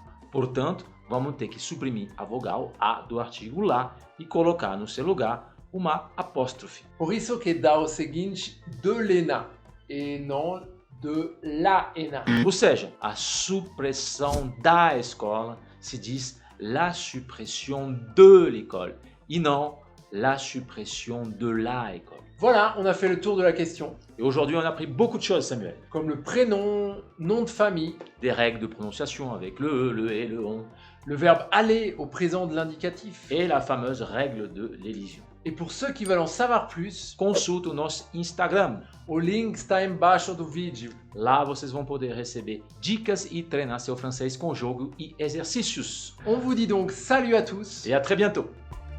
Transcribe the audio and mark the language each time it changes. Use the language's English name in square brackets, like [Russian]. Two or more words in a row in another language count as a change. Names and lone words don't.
[Portuguese] Portanto, vamos ter que suprimir a vogal A do artigo lá e colocar no seu lugar uma apóstrofe. Por isso que dá o seguinte, [French] de l'ENA [Portuguese] e não [French] de la ENA. [Portuguese] Ou seja, a supressão da escola se diz [French] la suppression de l'école [Portuguese] e não [French] la suppression de la école. Voilà, on a fait le tour de la question. Et aujourd'hui, on a appris beaucoup de choses, Samuel. Comme le prénom, nom de famille, Des règles de prononciation avec le E, le et, le on, le verbe aller au présent de l'indicatif. et la fameuse règle de l'élision. Et pour ceux qui veulent en savoir plus, [Portuguese] Consulte o nosso Instagram. o link está embaixo do vídeo. Lá vocês vão poder receber dicas e treinar seu francês com jogo e exercícios. [French] On vous dit donc salut à tous Et à très bientôt.